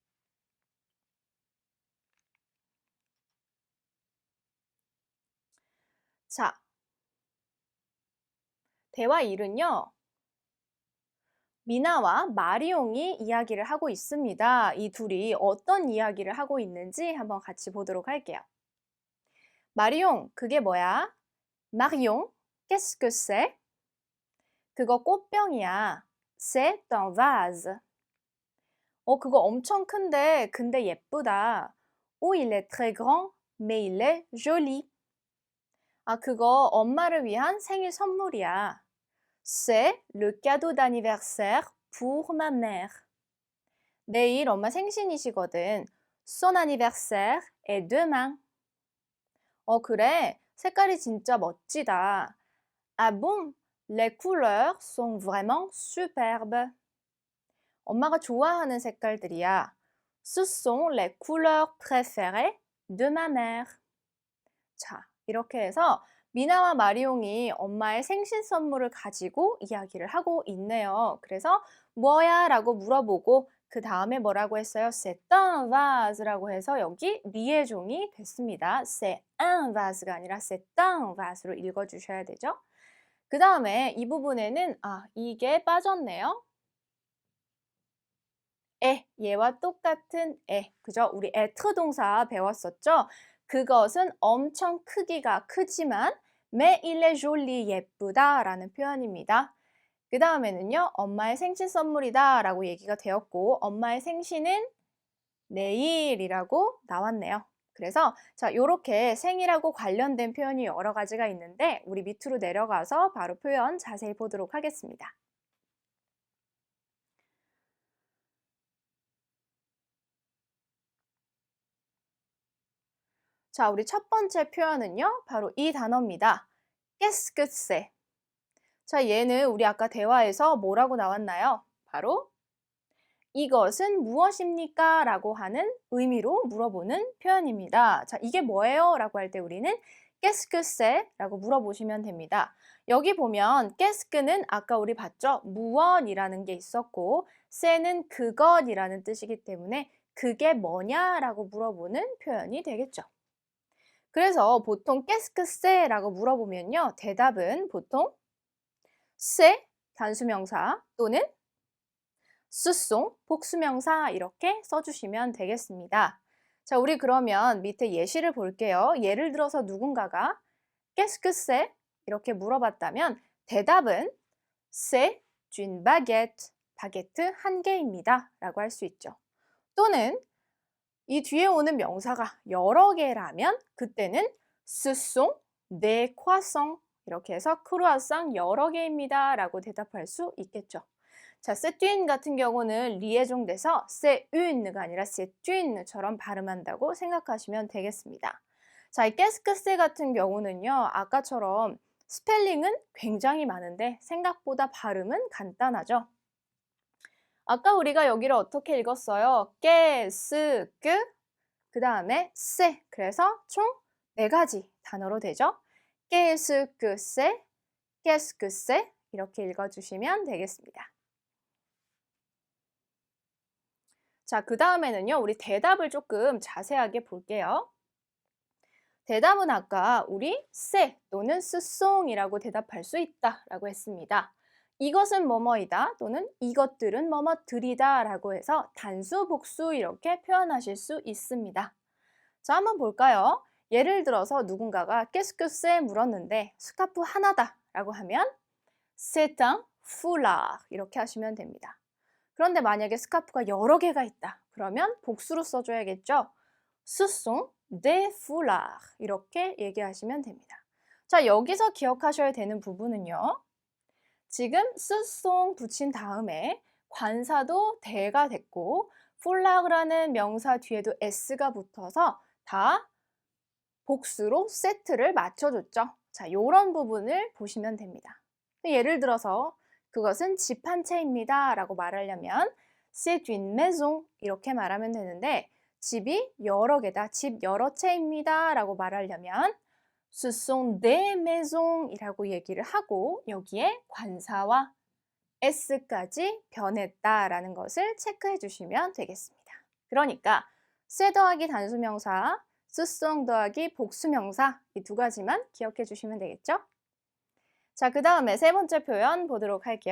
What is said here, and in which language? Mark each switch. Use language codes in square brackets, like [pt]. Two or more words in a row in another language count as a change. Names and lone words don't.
[ko] 자, 대화 1은요. 미나와 마리옹이 이야기를 하고 있습니다. 이 둘이 어떤 이야기를 하고 있는지 한번 같이 보도록 할게요. 마리옹, 그게 뭐야? 마리옹, [fr] qu'est-ce que c'est? [ko] 그거 꽃병이야. [fr] C'est un vase. [ko] 그거 엄청 큰데, 근데 예쁘다. [fr] Oh, il est très grand, mais il est joli. [ko] 아, 그거 엄마를 위한 생일 선물이야. [fr] C'est le cadeau d'anniversaire pour ma mère. [ko] 내일 엄마 생신이시거든. [fr] Son anniversaire est demain. [ko] 그래. 색깔이 진짜 멋지다. [fr] Ah bon? Les couleurs sont vraiment superbes. [ko] 엄마가 좋아하는 색깔들이야. [fr] Ce sont les couleurs préférées de ma mère. [ko] 자, 이렇게 해서 미나와 마리옹이 엄마의 생신 선물을 가지고 이야기를 하고 있네요. 그래서 뭐야? 라고 물어보고 그 다음에 뭐라고 했어요? [fr] C'est un vase [ko] 라고 해서 여기 리에종이 됐습니다. [fr] C'est un vase [ko] 가 아니라 [fr] c'est un vase [ko] 로 읽어주셔야 되죠. 그 다음에 이 부분에는 이게 빠졌네요. 얘와 똑같은 그죠? 우리 être 동사 배웠었죠? 그것은 엄청 크기가 크지만 [fr] mais il est joli, [ko] 예쁘다 라는 표현입니다. 그 다음에는요. 엄마의 생신 선물이다 라고 얘기가 되었고 엄마의 생신은 내일이라고 나왔네요. 그래서 자, 요렇게 생일하고 관련된 표현이 여러 가지가 있는데 우리 밑으로 내려가서 바로 표현 자세히 보도록 하겠습니다. 자, 우리 첫 번째 표현은요. 바로 이 단어입니다. [fr] Qu'est-ce que c'est? [ko] 자, 얘는 우리 아까 대화에서 뭐라고 나왔나요? 바로 이것은 무엇입니까? 라고 하는 의미로 물어보는 표현입니다. 자, 이게 뭐예요? 라고 할 때 우리는 [fr] Qu'est-ce que c'est? [ko] 라고 물어보시면 됩니다. 여기 보면 [fr] Qu'est-ce que [ko] 는 아까 우리 봤죠? 무엇이라는 게 있었고 c'est-는 그것이라는 뜻이기 때문에 그게 뭐냐라고 물어보는 표현이 되겠죠. 그래서 보통 [fr] Qu'est-ce que c'est? [ko] 라고 물어보면요. 대답은 보통 c'est 단수명사 또는 [fr] ce sont [ko] 복수명사 이렇게 써주시면 되겠습니다. 자, 우리 그러면 밑에 예시를 볼게요. 예를 들어서 누군가가 [fr] Qu'est-ce que c'est? [ko] 이렇게 물어봤다면 대답은 [fr] C'est une baguette. [ko] 바게트 한 개입니다. 라고 할 수 있죠. 또는 이 뒤에 오는 명사가 여러 개라면 그때는 [fr] Ce sont des croissants. [ko] 이렇게 해서 크루아상 여러 개입니다. 라고 대답할 수 있겠죠. 자, [fr] c'est une [ko] 같은 경우는 리에종 돼서 [fr] c'est une [ko] 가 아니라 c'est une처럼 발음한다고 생각하시면 되겠습니다. 자, 이 [fr] qu'est-ce que c'est [ko] 같은 경우는요. 아까처럼 스펠링은 굉장히 많은데 생각보다 발음은 간단하죠. 아까 우리가 여기를 어떻게 읽었어요? [fr] qu'est-ce que [ko] 그 다음에 c'est 그래서 총 4가지 단어로 되죠. [fr] qu'est-ce que c'est? qu'est-ce que c'est? [ko] 이렇게 읽어주시면 되겠습니다. 자, 그 다음에는요. 우리 대답을 조금 자세하게 볼게요. 대답은 아까 우리 c'est 또는 [fr] ce sont [ko] 이라고 대답할 수 있다라고 했습니다. 이것은 뭐뭐이다 또는 이것들은 뭐뭐들이다 라고 해서 단수, 복수 이렇게 표현하실 수 있습니다. 자, 한번 볼까요? 예를 들어서 누군가가 [fr] qu'est-ce que c'est [ko] 물었는데 스카프 하나다 라고 하면 [fr] c'est un foulard [ko] 이렇게 하시면 됩니다. 그런데 만약에 스카프가 여러 개가 있다. 그러면 복수로 써줘야겠죠? [fr] Ce sont des foulards [ko] 이렇게 얘기하시면 됩니다. 자, 여기서 기억하셔야 되는 부분은요. 지금 [fr] ce sont [ko] 붙인 다음에 관사도 대가 됐고 foulard라는 명사 뒤에도 s가 붙어서 다 복수로 세트를 맞춰줬죠. 자, 이런 부분을 보시면 됩니다. 예를 들어서 그것은 집 한 채입니다 라고 말하려면 [fr] c'est une maison [ko] 이렇게 말하면 되는데 집이 여러 개다, 집 여러 채입니다 라고 말하려면 [fr] Ce sont des maisons [ko] 이라고 얘기를 하고 여기에 관사와 s까지 변했다라는 것을 체크해 주시면 되겠습니다. 그러니까 쇠 더하기 단수명사, 쓰송 더하기 복수명사 이 두 가지만 기억해 주시면 되겠죠? 자, 그 다음에 세 번째 표현 보도록 할게요.